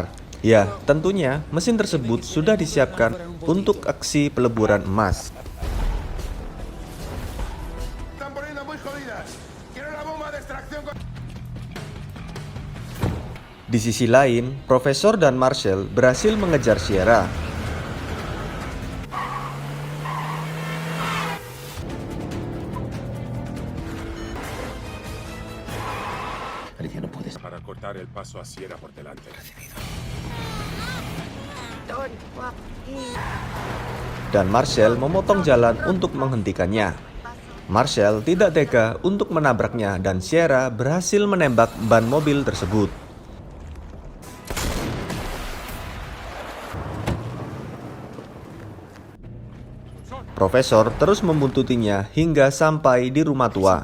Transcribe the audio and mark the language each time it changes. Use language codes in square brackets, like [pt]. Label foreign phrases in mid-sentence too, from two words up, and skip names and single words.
[id] Ya, tentunya mesin tersebut sudah disiapkan untuk aksi peleburan emas. Di sisi lain, Profesor dan Marshall berhasil mengejar Sierra. [es] Para cortar el paso a Sierra por delante. [id] Dan Marshall memotong jalan untuk menghentikannya. Marshall tidak tega untuk menabraknya dan Sierra berhasil menembak ban mobil tersebut. Profesor terus membuntutinya hingga sampai di rumah tua.